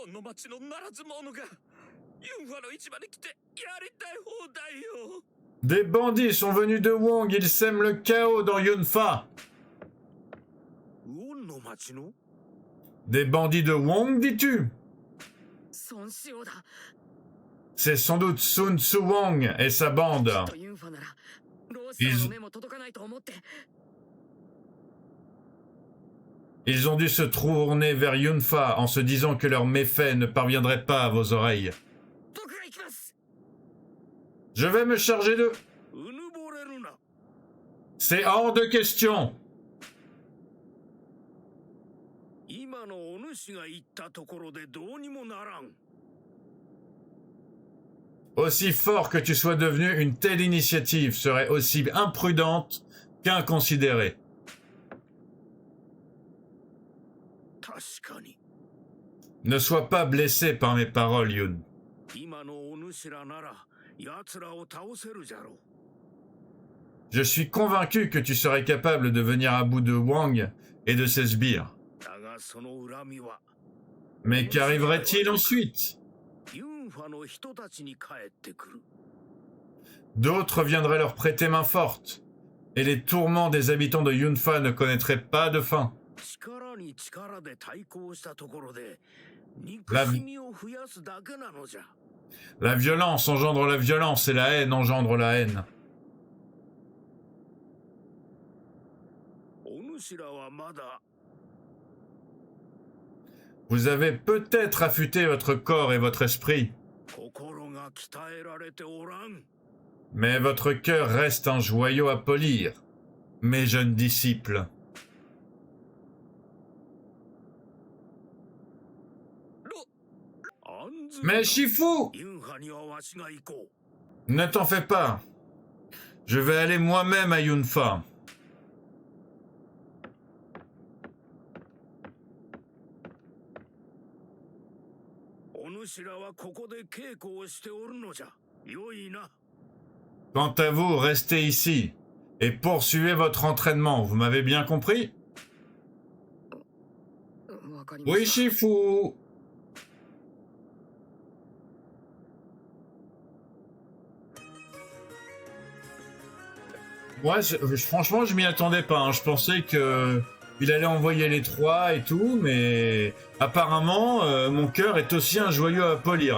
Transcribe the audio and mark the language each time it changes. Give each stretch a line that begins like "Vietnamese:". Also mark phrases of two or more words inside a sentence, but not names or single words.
French: Des bandits sont venus de Wong, ils sèment le chaos dans Yunfa. Des bandits de Wong, dis-tu? C'est sans doute Sun Tzu Wang et sa bande.
Japanese: とユンファならロースターの目も届かないと思って。
French: Ils ont dû se tourner vers Yunfa en se disant que leurs méfaits ne parviendraient pas à vos oreilles.
Japanese: 僕が行きます。
French: Je vais me charger d'eux.
Japanese: うぬぼれるな。
French: C'est hors de question.
Japanese: 今のお主が言ったところでどうにもならん。
French: Aussi fort que tu sois devenu, une telle initiative serait aussi imprudente qu'inconsidérée.
Japanese: 確かに。
French: Ne sois pas blessé par mes paroles, Yun.
Japanese: 今のお主らなら奴らを倒せるじゃろう。
French: Je suis convaincu que tu serais capable de venir à bout de Wang et de ses sbires.
Japanese: だがその恨みは
French: Mais qu'arriverait-il ensuite?
Japanese: ユンファの人たちに帰ってくる。
French: D'autres viendraient leur prêter main forte, et les tourments des habitants de Yunfa ne connaîtraient pas de fin.
Japanese: 力に力で対抗したところで憎しみを増やすだけなのじゃ。
French: La violence engendre la violence et la haine engendre la haine.
Japanese: お主らはまだ
French: Vous avez peut-être affûté votre corps et votre esprit,
Japanese: 心が鍛えられておらん。
French: mais votre cœur reste un joyau à polir, mes jeunes disciples.
Japanese: 安全
French: Mais Shifu,
Japanese: ユンハにはわしが行こ
French: ne t'en fais pas. Je vais aller moi-même à Yunfa.
Japanese: う。お主らはここで稽古をしておるのじゃ。よいな。
French: Quant à vous, restez ici et poursuivez votre entraînement. Vous m'avez bien compris?
Japanese: わかりま
French: Oui,
Japanese: した。
French: Shifu. Moi, franchement, je m'y attendais pas. Hein. Je pensais que il allait envoyer les trois et tout, mais apparemment, mon cœur est aussi un joyau à polir.